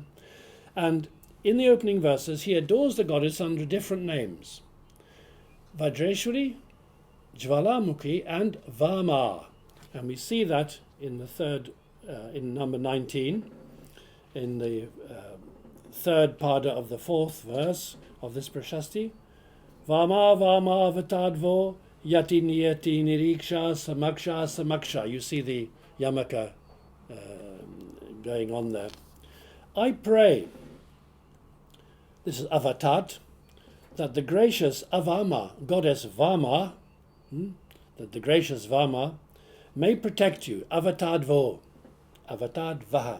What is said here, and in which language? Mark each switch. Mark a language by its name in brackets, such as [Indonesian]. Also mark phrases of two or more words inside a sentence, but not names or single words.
[English] And in the opening verses, he adores the goddess under different names. Vajreshwari, Jwalamukhi, and Vama. And we see that in the third, in number 19, in the third pada of the fourth verse of this prashasti. [Sanskrit] Vama Vama Vatadvo Yati Niyati Niriksha Samaksha Samaksha. [English] You see the yamaka going on there. I pray, this is Avatat, that the gracious Avama, goddess Vama, that the gracious Vama may protect you, [Sanskrit] Avatadvo, Avatadvaha.